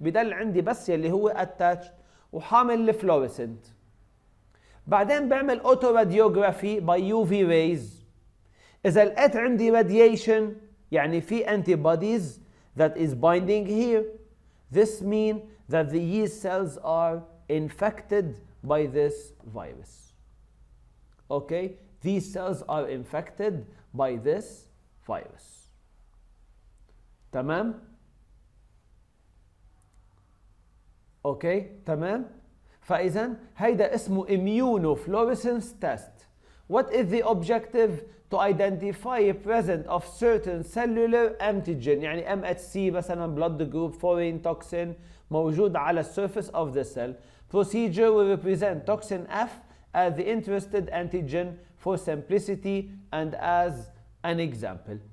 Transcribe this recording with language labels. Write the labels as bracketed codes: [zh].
[ar] بدل عندي بس يلي هو attached وحامل الفلوريسنت. بعدين بعمل [en] auto radiography by UV rays. [ar] إذا لقيت عندي [en] radiation [ar] يعني في [en] antibodies that is binding here. This means that the yeast cells are infected by this virus. Okay? These cells are infected by this virus. [ar] تمام؟ اوكي تمام. فاذا هيدا اسمه immunofluorescence test. [en] What is the objective? To identify a presence of certain cellular antigen، [ar] يعني [en] MHC مثلا blood group foreign toxin موجود على surface of the cell. Procedure will represent toxin F as the interested antigen for simplicity and as an example.